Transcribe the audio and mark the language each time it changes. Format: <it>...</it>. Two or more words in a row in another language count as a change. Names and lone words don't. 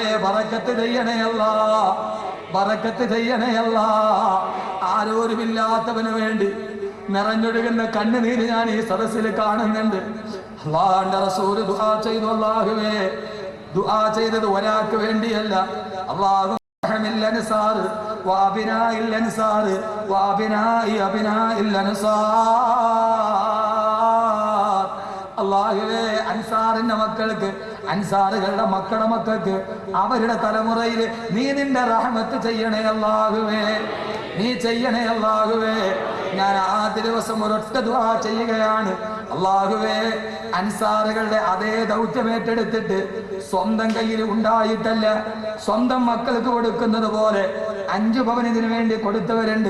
<ml>ബറക്കത്ത് ചെയ്യണേ ബറക്കത്ത് ചെയ്യണേ ആരോരുമില്ലാത്തവന് വേണ്ടി നിറഞ്ഞൊഴുകുന്ന കണ്ണുനീര് ഞാൻ ഈ സദസ്സിൽ കാണുന്നുണ്ട്. അല്ലാഹുവിന്റെ റസൂൽ ദുആ ചെയ്തു. അല്ലാഹുവേ ദുആ ചെയ്തത് ഒരാൾക്ക് വേണ്ടിയല്ല.</ml> <ar>അല്ലാഹു الأنصار وأبناء الأنصار وأبناء أبناء الأنصار.</ar> <ml>അല്ലാഹുവേ അൻസാറിന്റെ മക്കൾക്ക് അൻസാറുകളുടെ മക്കളുടെ മക്കൾക്ക് അവരുടെ തലമുറയിൽ നീ നിന്റെ റഹ്മത്ത് ചെയ്യണേ അല്ലാഹുവേ. നീ ചെയ്യണേ അല്ലാഹുവേ. ഞാൻ ആ ദിവസം ഒരൊറ്റ ദുആ ചെയ്യുകയാണ്. അല്ലാഹുവേ അൻസാറുകളുടെ അതേ ദൗത്യം ഏറ്റെടുത്തിട്ട് സ്വന്തം കയ്യിൽ ഉണ്ടായിട്ടല്ല സ്വന്തം മക്കൾക്ക് കൊടുക്കുന്നത് പോലെ 5 പവൻ ഇതിനു വേണ്ടി കൊടുത്തവരുണ്ട്.</ml>